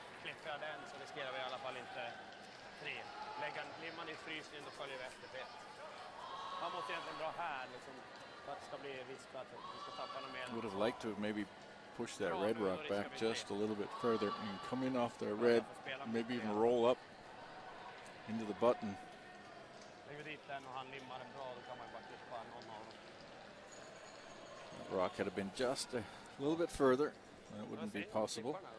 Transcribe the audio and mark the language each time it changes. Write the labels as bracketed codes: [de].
[sv] Klippar jag den så riskerar vi i alla fall inte 3. Limmar i frysningen, då följer vi efter Pet. Han måste egentligen dra här liksom, för att det ska bli risk för att vi ska tappa något mer. [en] Would have liked to have maybe pushed that red rock back just a little bit further and come in off the red, maybe even roll up into the button. [sv] Lägger vi dit den och han limmar den bra, då kan man bara klippa någon av dem. [en] That rock had been just a little bit further. That wouldn't be possible.